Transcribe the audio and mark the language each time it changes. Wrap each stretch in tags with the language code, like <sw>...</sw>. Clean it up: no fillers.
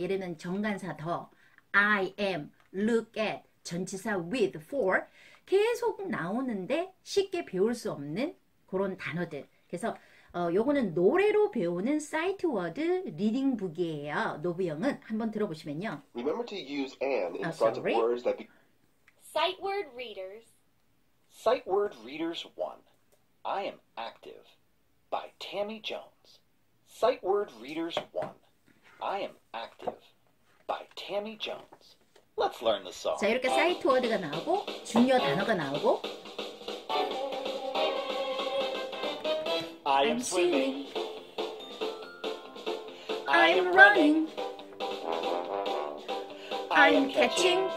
<ko>예를 들면 정관사 더, I am, look at, 전치사 with, for 계속 나오는데 쉽게 배울 수 없는 그런 단어들. 그래서 요거는 노래로 배우는 사이트 워드 리딩북이에요. 노브영은 한번 들어보시면요.</ko> <en>Remember to use and in front of words that Sight word readers. Sight word readers 1. I am active by Tammy Jones. Sight word readers 1. I am active by Tammy Jones. Let's learn the song.</en> <ko>자, 이렇게 사이트 워드가 나오고 중요 단어가 나오고</ko> <en>I am swimming. I am running. I am catching.</en>